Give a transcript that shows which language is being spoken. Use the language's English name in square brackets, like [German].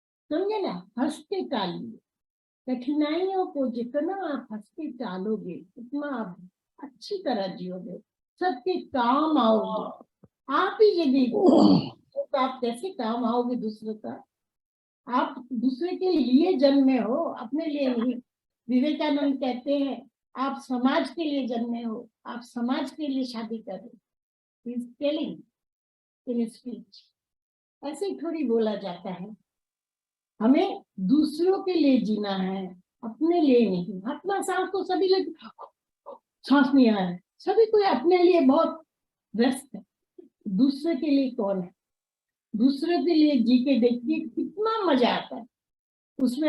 [Hindi] समझे ना, हंसते टालिए कठिनाइयों को, जितना आप हंसते टालोगे उतना आप अच्छी तरह जियोगे, सबके काम आओगे। आप ही यदि तो आप कैसे काम आओगे दूसरों का? आप दूसरे के लिए जन्मे हो, अपने लिए नहीं। विवेकानंद कहते हैं आप समाज के लिए जन्मे हो, आप समाज के लिए शादी कर रहे हो। [English] He's telling in his speech। [Hindi] ऐसे ही थोड़ी बोला जाता है। हमें दूसरों के लिए जीना है, अपने लिए नहीं। अपना सांस तो सभी लोग, सांस नहीं आ रहा है, सभी कोई अपने लिए बहुत व्यस्त है। दूसरे के लिए कौन है? दूसरे के लिए जी के देखिए कितना मजा आता है उसमें।